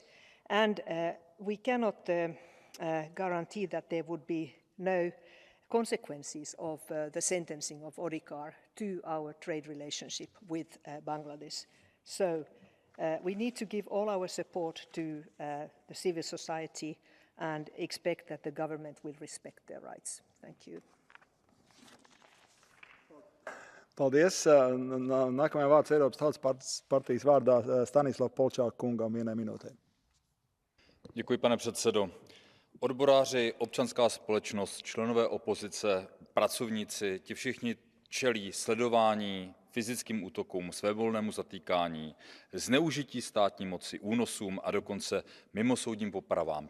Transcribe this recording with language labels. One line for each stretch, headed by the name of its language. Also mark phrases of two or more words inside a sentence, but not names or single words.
English: And we cannot guarantee that there would be no consequences of the sentencing of Odhikar to our trade relationship with Bangladesh. So we need to give all our support to the civil society and expect that the government will respect their rights. Thank you.
Latvian: Paldies. Nākamajā vārds Eiropas Tautas partijas vārdā Stanislav Polčák kungam 1 minūtē.
Czech: Děkuji, pane předsedo. Odboráři, občanská společnost, členové opozice, pracovníci, ti všichni čelí sledování, fyzickým útokům, svévolnému zatýkání, zneužití státní moci, únosům a dokonce mimosoudním popravám.